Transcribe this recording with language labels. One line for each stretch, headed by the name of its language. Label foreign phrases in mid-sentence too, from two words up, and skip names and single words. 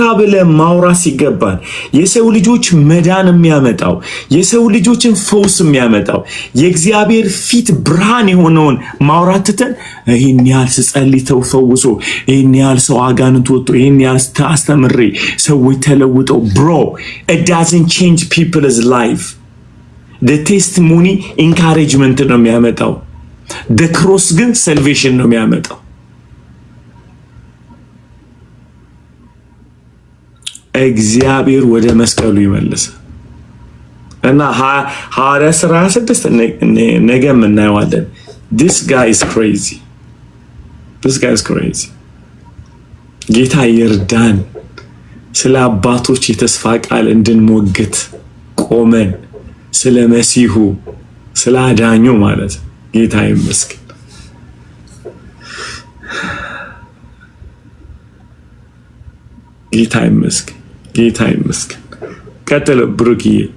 Amharic: ብለን ማውራት ሲገባን የሰው ልጆች መዳን የሚያመጣው የሰው ልጆችን ፈውስ የሚያመጣው የእግዚአብሔር ፊት ብርሃን የሆነውን ማውራት ትተን ይሄን ያህል ስጸልይ ተፈውሶ ይሄን ያህል ሰው አጋንንት ወጥቶ ይሄን ያህል አስተምሬ ሰዎች ተለውጠው
English: bro it doesn't change people's life the testimony encouragement
Amharic: ነው የሚያመጣው
English: the cross
Amharic: ግን salvation ነው የሚያመጣው እግዚአብሔር ወደ መስቀሉ ይመልስ እና ሐዋርያት ሥራ 26 ነገም እናየዋለን።
English: this guy is
Amharic: crazy ጌታ ይርዳን። ስለ አባቶች የተስፋ ቃል እንድንሞግት ቆመን ስለ መሲሁ ስለ አዳኙ ማለት ጌታ ይመስገን። ጌታ ይመስገን። ቀጥል ብሩክዬ።